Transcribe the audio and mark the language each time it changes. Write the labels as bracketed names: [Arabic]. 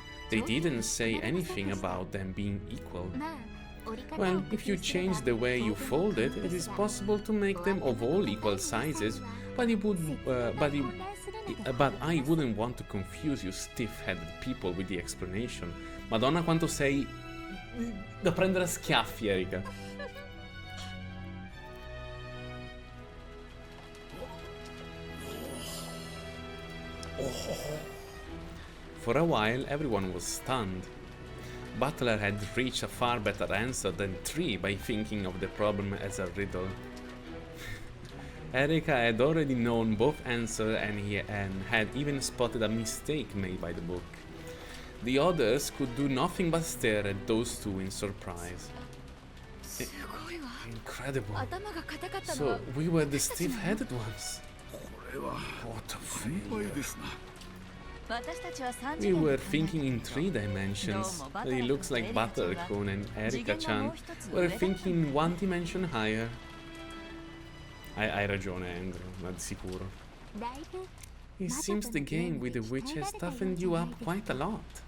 [English] They didn't say anything about them being equal. Well, if you change the way you fold it, it is possible to make them of all equal sizes, but I wouldn't want to confuse you stiff-headed people with the explanation. [Italian] Madonna quanto sei da prendere a schiaffi, Erika. [English] For a while, everyone was stunned. Butler had reached a far better answer than 3 by thinking of the problem as a riddle. Erika had already known both answers and had even spotted a mistake made by the book. The others could do nothing but stare at those 2 in surprise. Incredible. So we were the stiff-headed ones. What a failure. We were thinking in 3 dimensions. It looks like Buttercone and Erika-chan were thinking 1 dimension higher. [Italian] Hai ragione, Andrew, ma di sicuro. [English] It seems the game with the witch has toughened you up quite a lot.